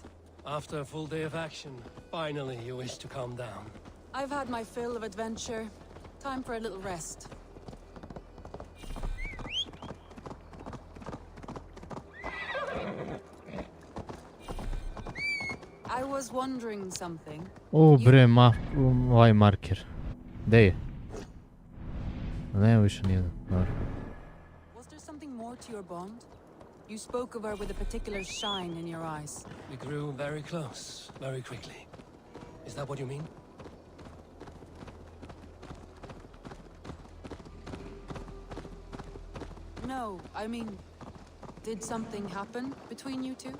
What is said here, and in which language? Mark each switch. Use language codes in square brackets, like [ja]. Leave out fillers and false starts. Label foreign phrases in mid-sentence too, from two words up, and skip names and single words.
[en] After a full day of action, finally you wish to calm down. I've had my fill of adventure. Time for a little rest. I was wondering something. [sr] O bre, ovaj marker. Gde je? Nema više nijedan. Dobro. [en] Was there something more to your bond? You spoke of her with a particular shine in your eyes. We grew very close, very quickly. Is that what you mean? No, I mean, did something happen between you two?